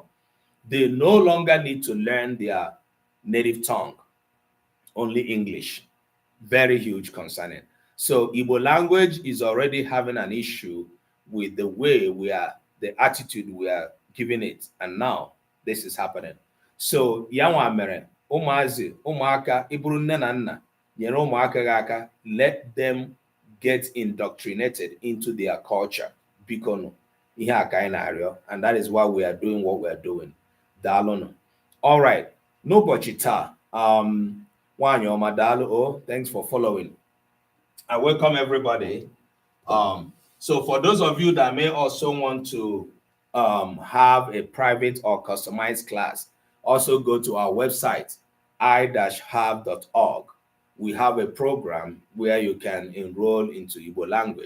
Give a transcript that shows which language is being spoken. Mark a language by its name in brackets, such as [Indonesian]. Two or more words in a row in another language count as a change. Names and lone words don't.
[English] They no longer need to learn their native tongue, only English. Very huge concerning. So Igbo language is already having an issue with the way the attitude we are giving it. And now this is happening. [Igbo] So yanwa mere ụmụaka iburu nne na nna nyere ụmụaka gị aka, [English] let them get indoctrinated into their culture. [Igbo] Bikono ihe aka anyị na-arịọ, [English] and that is why we are doing what we are doing. Daalụnụ. All right. [Igbo] N'ụbọchị taa, nwanyị ọma daalụ. [English] Oh, thanks for following. I welcome everybody. So for those of you that may also want to have a private or customized class, also go to our website, i-have.org. We have a program where you can enroll into Igbo language.